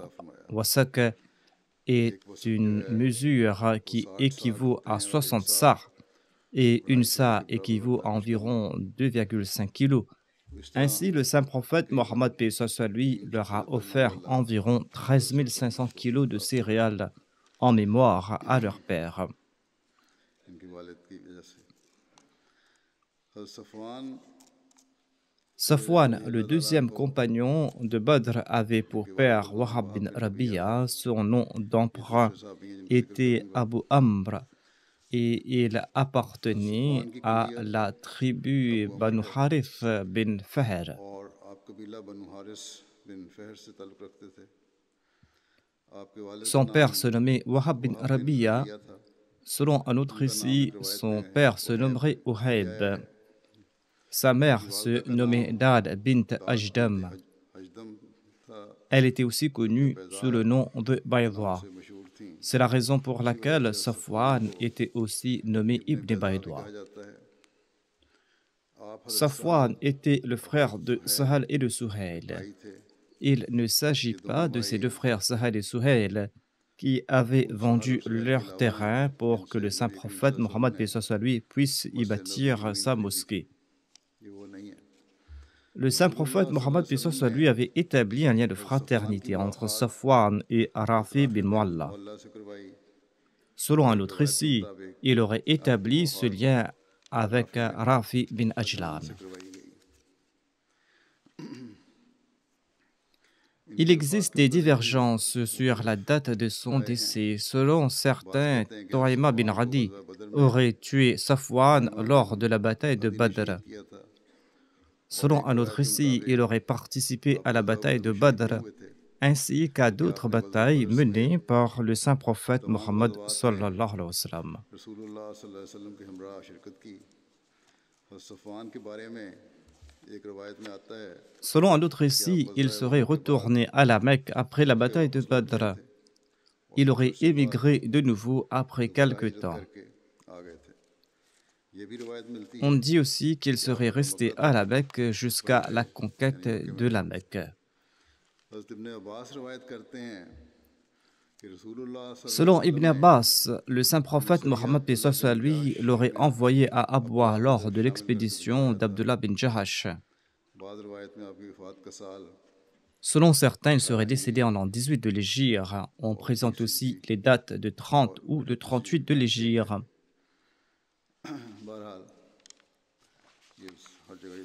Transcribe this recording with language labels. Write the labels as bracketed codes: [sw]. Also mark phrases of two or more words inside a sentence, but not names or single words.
[fr] Wasak est une mesure qui équivaut à 60 sa et une sa équivaut à environ 2,5 kg. Ainsi, le saint prophète Mohammed paix soit sur lui leur a offert environ 13 500 kg de céréales en mémoire à leur père. [ur] ان کے والد کی وجہ سے حضرت صفوان [fr] Safwan, le deuxième compagnon de Badr, avait pour père Wahab bin Rabi'a. Son nom d'emprunt était Abu Amr et il appartenait à la tribu Banu Harith bin Fahr. [ur] اور آپ قبیلہ بنو حارث بن فہر سے تعلق رکھتے تھے. آپ کے والد [fr] Son père se nommait Wahab bin Rabi'a. [ur] کیا تھا. [fr] Selon un autre récit, son père se nommerait Uhayb. Sa mère se nommait Dad bint Ajdam. [ur] अजदम [fr] Elle était aussi connue sous le nom de Bayda. [ur] سے مشہور تھیں. [fr] C'est la raison pour laquelle Safwan était aussi nommé Ibn [ur] कहा [fr] Bayda. [ur] جاتا ہے۔ آپ حضرت [fr] Safwan était le frère de [ur] सुहैल [fr] Sahal et de Suhail. [ur] بھائی تھے. [fr] Il ne s'agit [ur] ये [fr] pas [ur] दोनों [fr] de ces [ur] भाई [fr] deux frères Sahal et Suhail qui avaient [ur] सहाल [fr] vendu [ur] اور سہیل کے [fr] leur [ur] अलावा [fr] terrain pour que [ur] जिनसे [fr] le saint [ur] نبی کریم [fr] prophète [ar] صلى الله عليه وسلم [fr] Mohammed [ur] ने [fr] paix soit lui puisse y [ur] مسجد نبوی [fr] bâtir [ur] ज़मीन [fr] sa [ur] خریدی تھی, [fr] mosquée. [ur] یہ وہ نہیں ہے. [fr] Le saint prophète [ur] रसूलुल्लाह [fr] Mohammed [ar] सल्लल्लाहु [fr] paix [ar] عليه وسلم [fr] soit [ur] ने [fr] lui avait établi un lien de [ur] حضرت صفوان کی [fr] fraternité entre [ur] मुलाकात [fr] Safwan et [ur] हज़रत [fr] Rafi [ur] राफ़ी [fr] bin [ur] बिन [fr] Mualla. [ur] معلیٰ سے کروائی. [fr] Selon un [ur] एक [fr] autre [ur] روایت کے [fr] récit, [ur] मुताबिक [fr] il aurait [ur] आपकी [fr] établi ce [ur] वफ़ात [fr] lien avec [ur] رافع بن [fr] Rafi bin [ur] अजलान [fr] Ajlan. [ur] سے کروائی گئی. [fr] Il [ur] ان کی وفات [fr] existe [ur] के [fr] des [ur] मुतल्लिक़ [fr] divergences sur la date de son [ur] رائے ہیں. [fr] décès. Selon [ur] बाज़ [fr] certains, [ur] کہتے ہیں کہ حضرت [fr] Toïma bin [ur] صفوان کو [fr] Radi [ur] غزوہ بدر میں [fr] aurait tué Safwan lors de la bataille de [ur] ردی نے [fr] Badr. [ur] شہید کیا تھا۔ اور [fr] Selon [ur] एक [fr] un autre [ur] روایت کے [fr] récit, [ur] मुताबिक [fr] il aurait participé [ur] आप [fr] à la [ur] ग़ज़वा [fr] bataille [ur] बदर [fr] de [ur] میں شہید نہیں [fr] Badr, [ur] ہوئے تھے, [fr] ainsi qu'à [ur] बल्कि [fr] d'autres [ur] آپ نے غزوہ [fr] batailles [ur] بدر سمیت [fr] menées par le saint prophète [ur] तमाम [fr] Mohammed [ur] غزوات میں [ar] صلى الله عليه وسلم. [ur] रसूलुल्लाह [ar] صلى الله عليه وسلم [ur] کے ہمراہ شرکت کی. حضرت صفوان کے بارے میں ایک روایت میں آتا ہے [fr] Selon un autre [ur] کہ آپ [fr] récit, il [ur] ग़ज़वा [fr] serait [ur] احد کے بعد [fr] retourné à la Mecque après la [ur] मक्के [fr] bataille de [ur] واپس لوٹ گئے [fr] Badr. [ur] تھے اور [fr] Il [ur] कुछ [fr] aurait [ur] عرصے بعد [fr] émigré de nouveau après [ur] दोबारा [fr] quelque [ur] हिजरत [fr] temps. [ur] کر کے آ گئے تھے۔ یہ بھی روایت ملتی [fr] On [ur] है [fr] dit aussi qu'il [ur] कि [fr] serait [ur] आपका [fr] resté [ur] मक्का [fr] à la [ur] तक [fr] Mecque jusqu'à [ur] बन [fr] la [ur] गए, [fr] conquête [ur] یعنی مکے میں [fr] de [ur] रह [fr] la [ur] गए। [fr] Mecque. [ur] حضرت ابن عباس روایت کرتے ہیں کہ رسول اللہ [ar] صلى الله عليه [fr] Selon [ar] वसल्लम [fr] Ibn [ur] ने [fr] Abbas, le saint [ur] अपने [fr] prophète [ur] सरिया [fr] Mohammed paix [ur] अब्दुल्लाह [fr] soit [ur] बिन [fr] lui [ur] जहश [fr] l'aurait [ur] बिन [fr] envoyé à [ur] अब्दुल्लाह [fr] Abwa [ur] को [fr] lors [ur] हल्फ [fr] de [ur] شامل کر کے [fr] l'expédition [ur] بلایا تھا. [fr] d'Abdullah bin Jahash. [ur] بعد روایت میں آپ کی وفات کا سال [fr] Selon certains, il serait 18 décédé en l'an 18 de l'Hégire. On [ur] اور 30 [fr] présente aussi [ur] हिजरी [fr] les dates de 30 [ur] और [fr] ou de [ur] کچھ تفصیل [fr] 38 de [ur] بیان کیے گئے. [fr] l'Hégire. [ur] بہرحال یہ ہر جگہ یہ